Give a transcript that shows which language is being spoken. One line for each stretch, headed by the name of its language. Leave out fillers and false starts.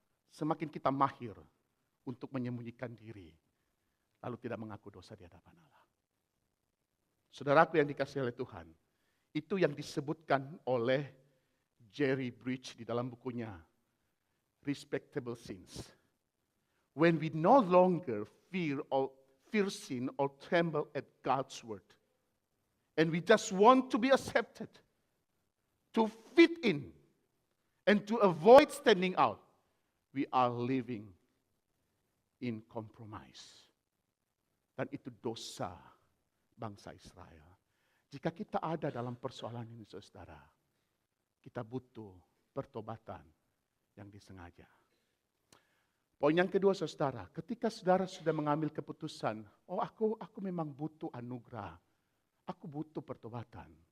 Indonesian: Semakin kita mahir untuk menyembunyikan diri. Lalu tidak mengaku dosa di hadapan Allah. Saudaraku yang dikasihi oleh Tuhan, itu yang disebutkan oleh Jerry Bridge di dalam bukunya Respectable Sins.
English: When we no longer fear sin or tremble at God's word, and we just want to be accepted, to fit in, and to avoid standing out, we are living in compromise.
Indonesian: Dan itu dosa bangsa Israel. Jika kita ada dalam persoalan ini saudara, kita butuh pertobatan yang disengaja. Poin yang kedua saudara, ketika saudara sudah mengambil keputusan, aku memang butuh anugerah, aku butuh pertobatan.